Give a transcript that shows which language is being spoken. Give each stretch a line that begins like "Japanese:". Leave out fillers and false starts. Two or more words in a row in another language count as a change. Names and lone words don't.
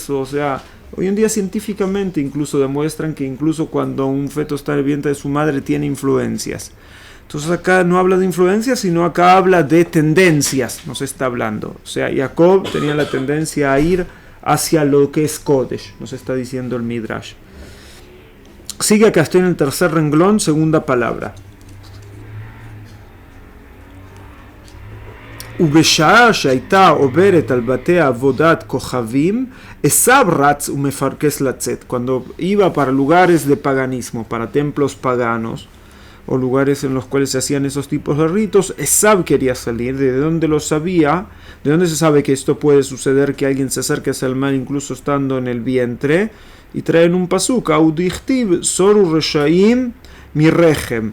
Spanish: O sea, hoy en día científicamente incluso demuestran que incluso cuando un feto está en el vientre de su madre tiene influencias. Entonces acá no habla de influencias, sino acá habla de tendencias, nos está hablando. O sea, Jacob tenía la tendencia a ir hacia lo que es Kodesh, nos está diciendo el Midrash. Sigue acá, estoy en el tercer renglón, segunda palabra.
Hebrew: ובשעה שהייתה עוברת על בתי עבודת כוכבים, עשיו רץ ומפרכס לצאת.
Spanish: Cuando iba para lugares de paganismo, para templos paganos, o lugares en los cuales se hacían esos tipos de ritos, Esab quería salir. ¿De dónde lo sabía? ¿De dónde se sabe que esto puede suceder, que alguien se acerque hacia el mal incluso estando en el vientre? Y traen un pasuk,
Hebrew: ודכתיב זורו רשעים, מרחם.